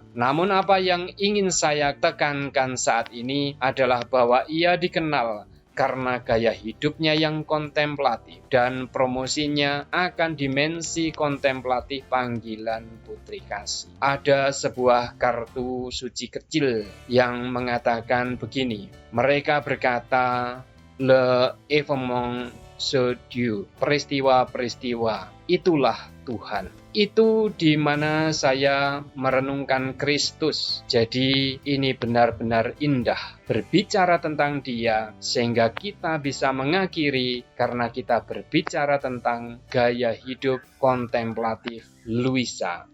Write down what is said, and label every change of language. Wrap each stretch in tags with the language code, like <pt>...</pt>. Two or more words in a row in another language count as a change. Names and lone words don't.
<id>Namun apa yang ingin saya tekankan saat ini adalah bahwa ia dikenal karena gaya hidupnya yang kontemplatif dan promosinya akan dimensi kontemplatif panggilan putri kasih. Ada sebuah kartu suci kecil yang mengatakan begini, mereka berkata,</id> <fr>le événement c'est Dieu,</fr> <id>peristiwa-peristiwa, itulah Tuhan. Itu di mana saya merenungkan Kristus. Jadi ini benar-benar indah berbicara tentang Dia, sehingga kita bisa mengakhiri karena kita berbicara tentang gaya hidup kontemplatif Luisa.</id>